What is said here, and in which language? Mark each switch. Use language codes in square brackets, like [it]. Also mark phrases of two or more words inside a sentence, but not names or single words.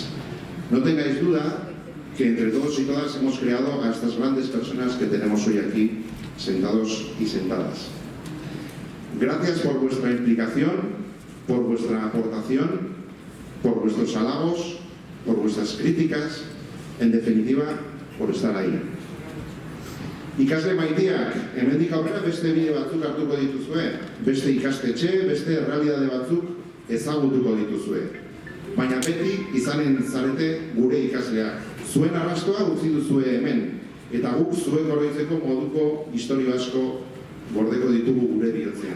[es] No tengáis duda que entre todos y todas hemos creado a estas grandes personas que tenemos hoy aquí, sentados y sentadas. Gracias por vuestra implicación, por vuestra aportación, por vuestros halagos, por vuestras críticas, en definitiva, por estar ahí. [eu] Ikasle maiteak, hemendik aurrera beste bide batzuk hartuko dituzue, beste ikastetxe, beste errealitate batzuk ezagutuko dituzue. Baina beti izanen zarete gure ikasleak. Zuen arrastoa utzi duzue hemen, eta guk zuek oroitzeko moduko historio asko gordeko ditugu gure bihotzean.